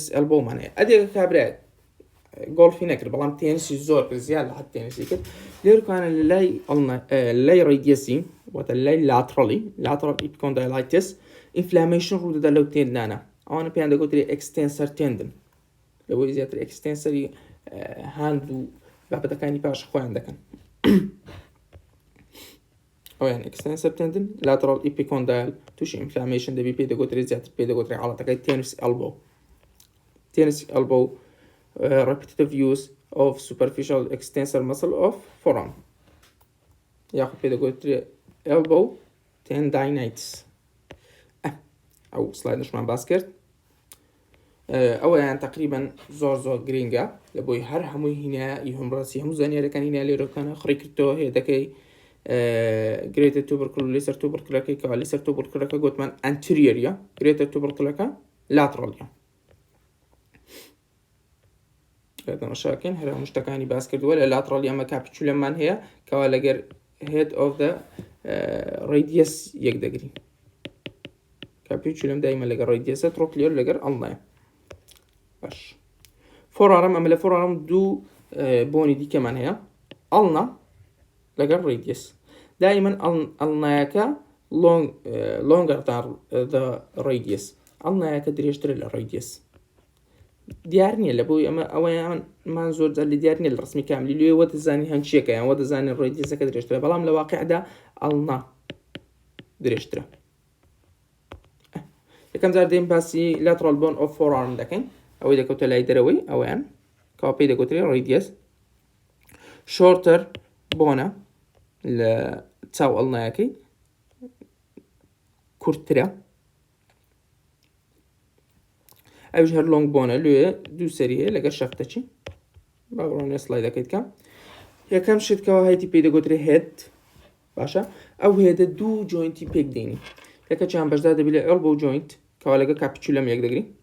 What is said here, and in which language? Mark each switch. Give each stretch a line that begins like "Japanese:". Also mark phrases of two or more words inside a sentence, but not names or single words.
Central Kurdish: ئەلبۆمان هەیە ئەدێکە کابرای گۆڵفی نەکرد بەڵام تێنسی زۆر کرد زیاد لە حەت تێنسی کرد لێرکوانە لای ڕێیدیەسی واتە لای لاترەڵی
English: lateral epicondylitis inflammation
Central Kurdish: ڕوودەدا لەو تێندانە ئەوانە پێیان دەگوترێ
English: extensor tendon
Central Kurdish: لەبۆی زیاتر
English: extensor hand
Central Kurdish: و بابەتەکانی پاش خۆیان دەکەن ئەویان
English: extensor tendon lateral epicondyle
Central Kurdish: تووشی ئینفلامێشن دەبی پێی دەگوترێ زیاتر پێی دەگوترێ حاڵەتەکەی تێنس ئەلبۆ
English: repetitive use of superficial extensor muscle of forearm
Central Kurdish: یاخود پێ دەگوترێ
English: elbow tendinitis
Central Kurdish: ئەو سلایدشمان باس کرد ئەوەیان تقریبا زۆر گرینگە لە بۆی هەر هەمووی هینایی هەمڕاستی هەموو زانیارەکان هینای لێرەکانە خڕی کردەوە هەیە دەکەی
English: greater tubercle
Central Kurdish: لەسەر توبرکلەکەی کەوا لەسەر توبرکلەکە گوتمان ئەنتریەریە
English: greater tubercle
Central Kurdish: لاترەڵیە تەماشاکەن هەر هەموو شتەکانی باس کردووە لە لاترەڵی ئەمە کاپیچولەمان هەیە کەوا لەگەر
English: head of the radius
Central Kurdish: یەک دەگرین کاپیچولەم دایمە لەگەر ڕێیدیەسە ترۆکلێر لەگەر ئەڵنایە باش فۆرارم ئەمە لە فۆرارم دوو بۆنی دیکەمان هەیە ئەڵنا لەگەر ڕێیدیەس دایمەن ئەڵنایەکە
English: longer than the radius
Central Kurdish: ئەڵنایەکە درێژترە لە ڕێیدیەس دیار نییە لە بۆی ئەمە ئەوەیانمان زۆر جار لە دیار نیە لە ڕسمی کاملی لێ وە دەزانی هەنچیەکە یان وە دەزانین ڕێیدیەسەکە درێژترە بەڵام لە واقعدا ئەڵنا درێژترە یەکەم جار دێم باسی
English: lateral bone of forearm
Central Kurdish: دەکەین ئەوەی دەکەوتە لای دەرەوەی ئەویان کەوا پێی دەگوترێ ڕێیدیەس shorter بۆنە لە چاو ئەڵنایەکەی کورتترە ئەوش هەر
English: long bone
Central Kurdish: لێ دوو سەری هەیە لەگەر شەفتەچی باڕۆنێ سلایدەکەیت کە یەکەم شتکەوە هەیەی پێ دەگوترێ هێد باشە ئەو هێدە دوو جوینتی پێک دێنی یەکەیان بەشدار دەبێت لە
English: elbow joint
Central Kurdish: کەوا لەگە کاپیچولەم یەک دەگری